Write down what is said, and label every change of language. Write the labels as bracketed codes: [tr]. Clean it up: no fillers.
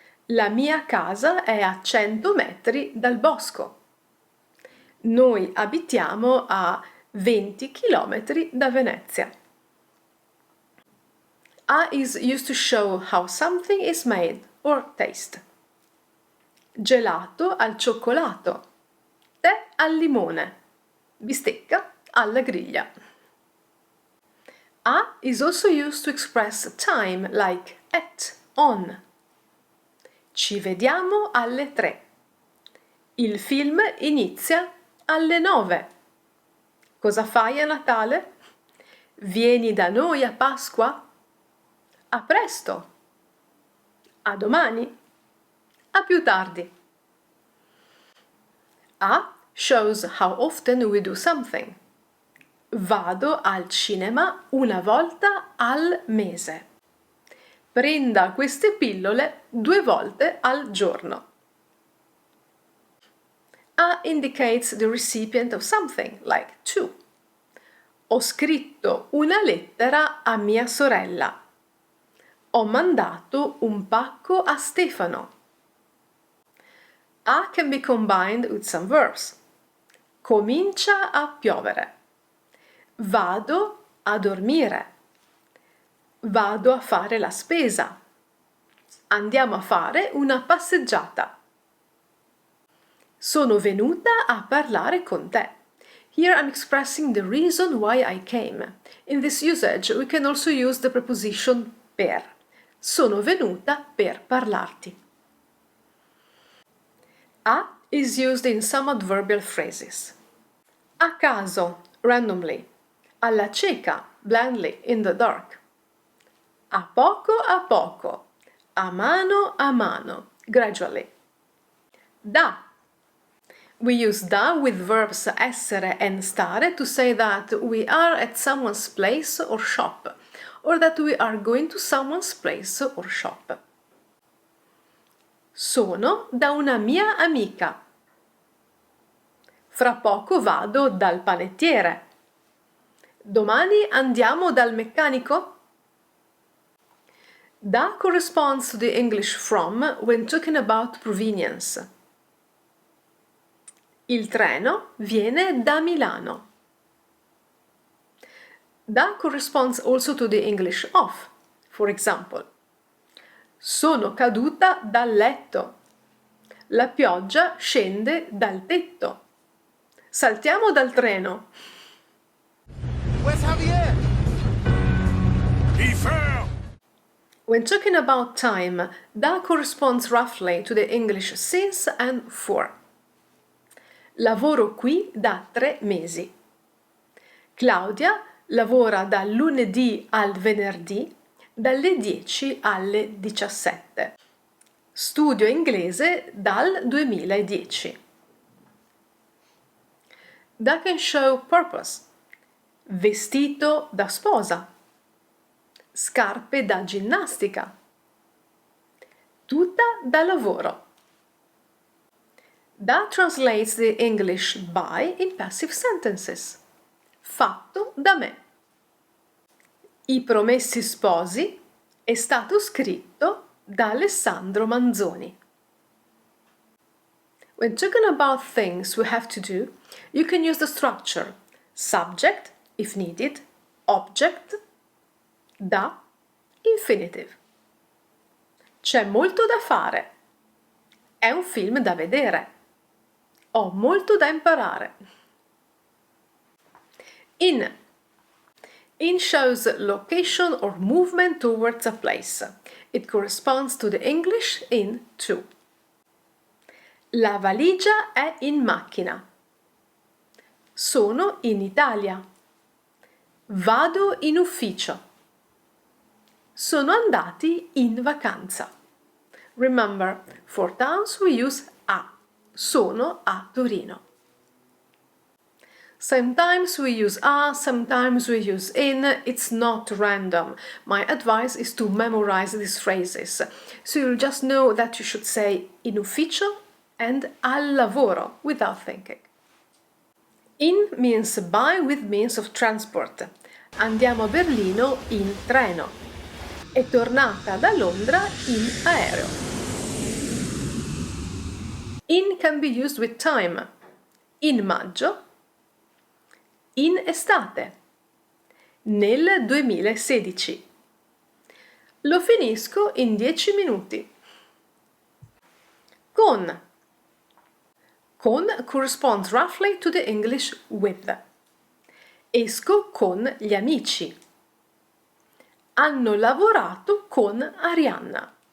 [it] La mia casa è a 100 metri dal bosco. Noi abitiamo a 20 chilometri da Venezia. [en] A is used to show how something is made or taste. [it] Gelato al cioccolato. Tè al limone. Bistecca alla griglia. [en] A is also used to express time like at, on. [it] Ci vediamo alle 3. Il film inizia alle 9. Cosa fai a Natale? Vieni da noi a Pasqua? A presto. A domani. A più tardi. [en] A shows how often we do something. [it] Vado al cinema una volta al mese. Prenda queste pillole 2 volte al giorno. [en] A indicates the recipient of something, like to. [it] Ho scritto una lettera a mia sorella. Ho mandato un pacco a Stefano. [en] A can be combined with some verbs. [it] Comincia a piovere. Vado a dormire. Vado a fare la spesa. Andiamo a fare una passeggiata. Sono venuta a parlare con te. [en] Here I'm expressing the reason why I came. In this usage we can also use the preposition per. [it] Sono venuta per parlarti. [en] A is used in some adverbial phrases. [it] A caso, [en] randomly. [it] Alla cieca, [en] blindly, in the dark. [it] A poco, a mano, [en] gradually. [it] Da. [en] We use da with verbs essere and stare to say that we are at someone's place or shop, or that we are going to someone's place or shop. [it] Sono da una mia amica. Fra poco vado dal panettiere. Domani andiamo dal meccanico? [en] Da corresponds to the English from when talking about provenience. [it] Il treno viene da Milano. [en] Da corresponds also to the English of. For example, [it] sono caduta dal letto. La pioggia scende dal tetto. Saltiamo dal treno. [en] Where's Javier? He fell! When talking about time, da corresponds roughly to the English since and for. [it] Lavoro qui da 3 mesi. Claudia lavora dal lunedì al venerdì, dalle 10 alle 17. Studio inglese dal 2010. [en] Da can show purpose. [it] Vestito da sposa. Scarpe da ginnastica. Tuta da lavoro. [en] Da translates the English by in passive sentences. [it] Fatto da me. I Promessi Sposi è stato scritto da Alessandro Manzoni. [en] When talking about things we have to do, you can use the structure subject, if needed, object, da, infinitive. [it] C'è molto da fare. È un film da vedere. Ho molto da imparare. In. [en] In shows location or movement towards a place. It corresponds to the English in to. [it] La valigia è in macchina. Sono in Italia. Vado in ufficio. Sono andati in vacanza. [en] Remember, for towns we use a. [it] Sono a Torino. [en] Sometimes we use a, sometimes we use in. It's not random. My advice is to memorize these phrases. So you'll just know that you should say [it] in ufficio [en] and [it] al lavoro [en] without thinking. In means by with means of transport. [it] Andiamo a Berlino in treno. È tornata da Londra in aereo. [en] In can be used with time. [it] In maggio. In estate. Nel 2016. Lo finisco in 10 minuti. Con. [en] Con corresponds roughly to the English with. [it] Esco con gli amici. Hanno lavorato con Arianna.